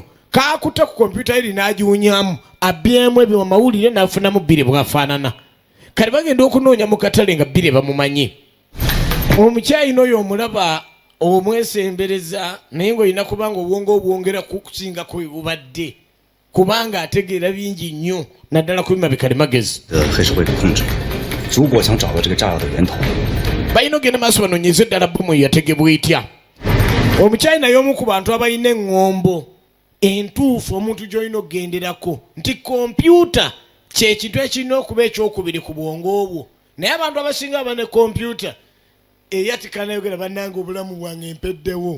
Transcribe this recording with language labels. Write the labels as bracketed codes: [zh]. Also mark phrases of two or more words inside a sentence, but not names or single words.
[lg] Kaakutte ku kompyuta eri n'agiwunyaamu abyemu ebyo amawulire n'afunamu bire bwafaanana. Kati bagenda okunoonya mu katale nga bire bamumanyi. Omukyayina oyo omulaba omwesembereza naye ng'olina kubanga obwongo obwongera kukusinga ku bubadde kubanga ategeera bingi nnyo naddala ku bima bikalimagezi. [zh] 黑社会的控制。如果想找到这个炸药的源头， [lg] balina ogenda maaso banoonyeze ddala bomu yategebwa etya. Omukyayina y'omu ku bantu abalina eŋŋombo entuufu omuntu gy'olina okugenderako nti kompyuta kyekintu ekirina okuba ekyokubiri ku bwongo obwo. Naye abantu abasinga aba ne kompyuta eyatika nayogera bannanga obulamu bwange mpeddewo.